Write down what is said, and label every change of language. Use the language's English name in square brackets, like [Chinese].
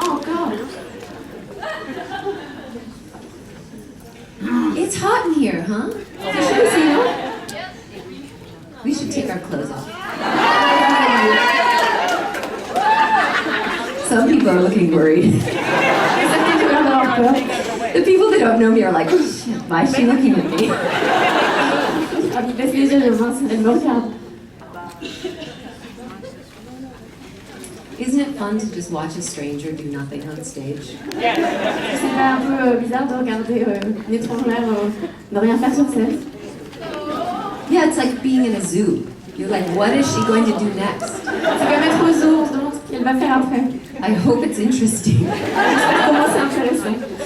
[English] Oh god. It's hot in here, huh? [French] C'est chaud ici, non? [English] We should take our clothes off. Some people are looking worried. [French] Certains ont l'air d'avoir peur. [English] The people that don't know me are like, shit, why is she looking at me? [French] Ah, il baisse les yeux, je mince, elle me regarde. [English] Isn't it fun to just watch a stranger do nothing on stage? [French] C'est pas un peu bizarre de regarder une étrangère ne rien faire sur scène? [English] Yeah, it's like being in a zoo. You're like, what is she going to do next? [French] C'est comme être au zoo, on se demande ce qu'elle va faire après. [English] I hope it's interesting. [French] J'espère comment c'est intéressant.